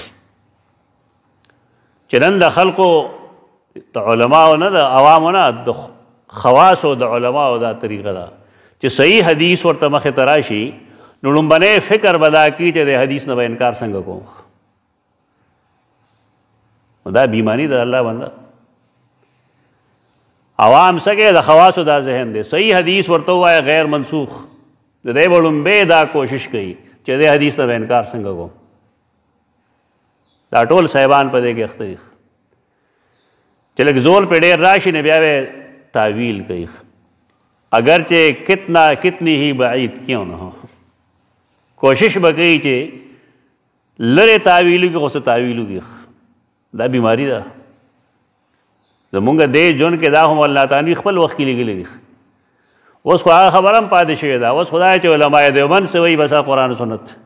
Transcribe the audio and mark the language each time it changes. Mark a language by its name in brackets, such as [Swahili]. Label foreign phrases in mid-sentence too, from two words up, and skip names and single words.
[Pashto] چې نن د خلقو د علماو نه د عوامو نه د خواصو د علماو دا طریقه ده چې صحیح حدیث ورته مخې ته راشي نو لومبنی فکر به دا کړي چې د حدیث نه به انکار څنګه کوم دا بیمانی ده الله بنده عوام سکے د خواصو دا ذہن دے صحیح حدیث ورته وایه غیر منسوخ د دی به لومبی دا کوشش کوي چې د حدیث نه به انکار څنګه کوم دا ټول صاحبان په دې کې اخته دي چې لږ زول پې ډېر راشي نه بیا به تعویل کوي [Urdu] اگرچہ کتنی ہی بعید کیوں نہ ہو [Pashto] کوشش به کوي چې لرې تعویل وکړي خو څه تعویل وکړي دا بیماري ده زمونږ دې ژوند کې دا هم الله تعالی خپل وخت کې لیکلي دي اوس خو هغه خبره هم پاتې شوې ده اوس خدای چې علماء دیوبند څه وایي بس قرآن و سنت